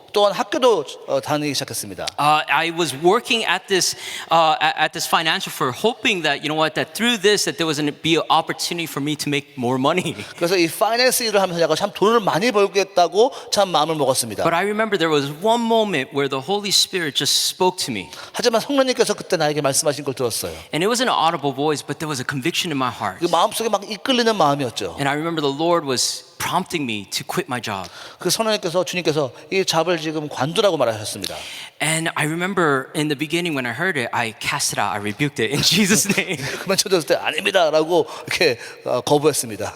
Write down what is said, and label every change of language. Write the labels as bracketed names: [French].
[Korean] 또한 학교도 다니기 시작했습니다. [English] I was working at this financial firm, hoping that that through this that there was going to be an opportunity for me to make more money. [Korean] 그래서 이 파이낸스 일을 하면서 제가 참 돈을 많이 벌겠다고 참 마음을 먹었습니다. [English] But I remember there was one moment where the Holy Spirit just spoke to me, [Korean] 하지만 성령님께서 그때 나에게 말씀하신 걸 들었어요. [English] and it wasn't an audible voice, but there was a conviction in my heart. [Korean] 그 마음속에 막 이끌리는 마음이었죠. [English] And I remember the Lord was prompting me to quit my job. [Korean] 그 주님께서 이 잡을 지금 관두라고 말하셨습니다. [English] And I remember in the beginning when I heard it, I cast it out, I rebuked it in Jesus' name. [Korean] 그만 쳐줬을 때 아닙니다라고 이렇게 거부했습니다.